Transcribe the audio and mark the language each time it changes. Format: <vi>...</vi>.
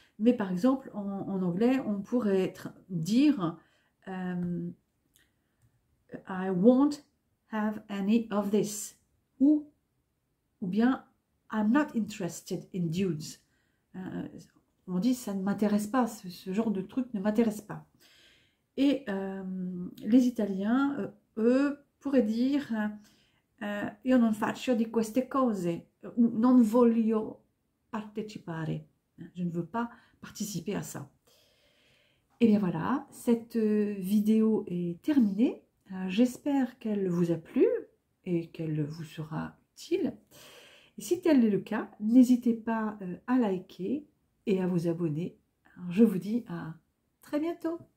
<fr>Mais par exemple, en anglais, on pourrait dire</fr> <en>I won't have any of this.</en> <fr>Ou bien</fr> <en>I'm not interested in dudes.</en> <fr>On dit ça ne m'intéresse pas, ce genre de truc ne m'intéresse pas. Et les Italiens, eux, pourraient dire</fr> <it>io non faccio di queste cose,</it> <fr>ou</fr> <it>non voglio partecipare.</it> <fr>Je ne veux pas participer à ça. Et bien voilà, cette vidéo est terminée. J'espère qu'elle vous a plu et qu'elle vous sera utile. Et si tel est le cas, n'hésitez pas à liker et à vous abonner. Alors, je vous dis à très bientôt.</fr>